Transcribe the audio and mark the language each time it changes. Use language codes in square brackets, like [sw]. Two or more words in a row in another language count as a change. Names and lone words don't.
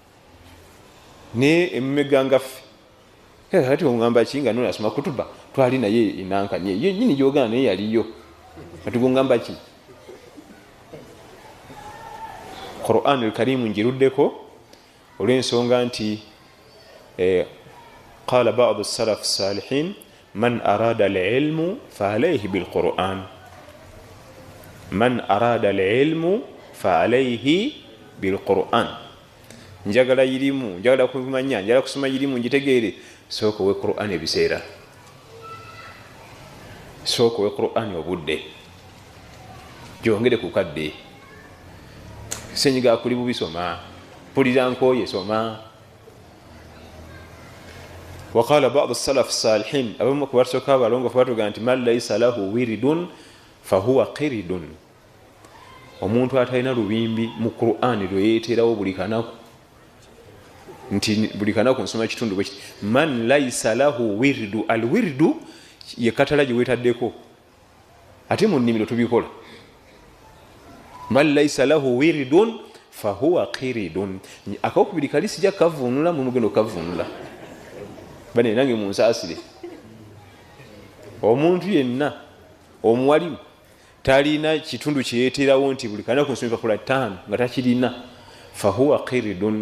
[lg] ne emumega nga ffe ati oŋŋamba ki nga nonasoma kutuba twali naye enankanye ye nyini gyogana naye yaliyo kati goŋŋamba ki Qur'an al-Karim njiruddeko olw'ensonga nti [ar] قال بعض السلف الصالحين من أراد العلم فعليه بالقرآن, من أراد العلم فعليه بالقرآن. [lg] njagala irimu, njagala kumanya, njagala kusoma irimu njitegeere, sooka owe Qur'an ebiseera, sooka owe Qur'an obudde, gyongere ku kadde. senyiga akuli bubi soma, pulira nkooye soma. [ar] وقال بعض السلف الصالحين, [lg] abamu ku basooka abalongoofu batuga nti [ar] من ليس له ورد فهو قرد, [lg] omuntu atalina lubimbi mu Qur'an lwe yeeterawo buli kanaku, nti buli kanaku nsoma kitundu bwe kiti. [ar] من ليس له ورد, الورد [lg] ye katala gye weetaddeko, ate mu nnimiro tubikola. [ar] من ليس له ورد فهو قرد, [lg] akawokubiri kali sijja kavunula mu mugendo kavunula bane nange munsaasire. omuntu yenna omuwalimu talina kitundu kyeyeeterawo nti buli kanaku nsoma epapula 5 nga takirina, [ar] فهو قرد.